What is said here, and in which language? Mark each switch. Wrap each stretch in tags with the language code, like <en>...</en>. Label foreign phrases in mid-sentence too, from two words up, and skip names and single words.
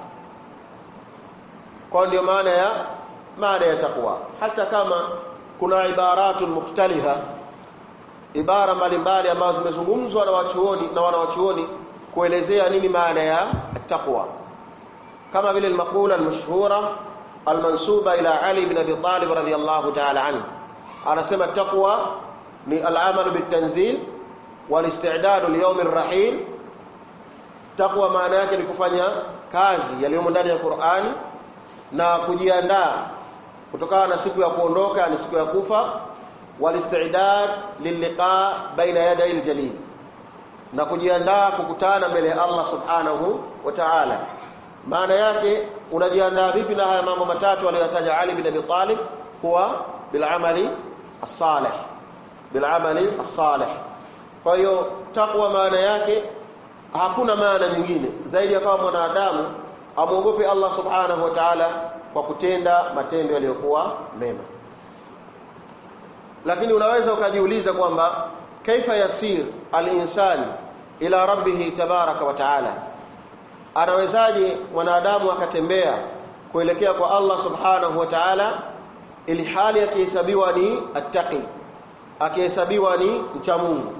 <sw>Kwa ndio maana ya taqwa. Hata kama kuna</sw> <ar>عبارات مختلفة,</ar> <sw>ibara mbalimbali ambazo zimezungumzwa na wanawachuoni kuelezea nini maana ya taqwa, kama vile</sw> <ar>المقولة المشهورة المنسوبة إلى</ar> <sw>Ali ibn Abi Talib</sw> <ar>رضي الله تعالى عنه,</ar> <sw>anasema taqwa ni</sw> <ar>العمل بالتنزيل والاستعداد ليوم الرحيل.</ar> <sw>Taqwa maana yake ni kufanya kazi yaliyomo ndani ya Qur'ani na kujiandaa kutokana na siku ya kuondoka, ni siku ya kufa.</sw> <ar>والاستعداد للقاء بين يدي الجليل,</ar> <sw>na kujiandaa kukutana mbele ya Allah</sw> <ar>سبحانه وتعالى.</ar> <sw>Maana yake unajiandaa vipi na haya mambo matatu aliyotaja Ali bin Abi Talib?</sw> <ar>هو بالعمل الصالح، بالعمل الصالح.</ar> <sw>Kwa hiyo taqwa maana yake hakuna maana nyingine zaidi ya kama mwanadamu amuogope Allah</sw> <ar>سبحانه وتعالى</ar> <sw>kwa kutenda matendo yaliyokuwa mema. Lakini unaweza ukajiuliza kwamba</sw> <ar>كيف يسير الإنسان إلى ربه تبارك وتعالى,</ar> <sw>anawezaje mwanadamu akatembea kuelekea kwa Allah</sw> <ar>سبحانه وتعالى</ar> <sw>ili hali akihesabiwa ni attaqi, akihesabiwa ni mcha Mungu?</sw>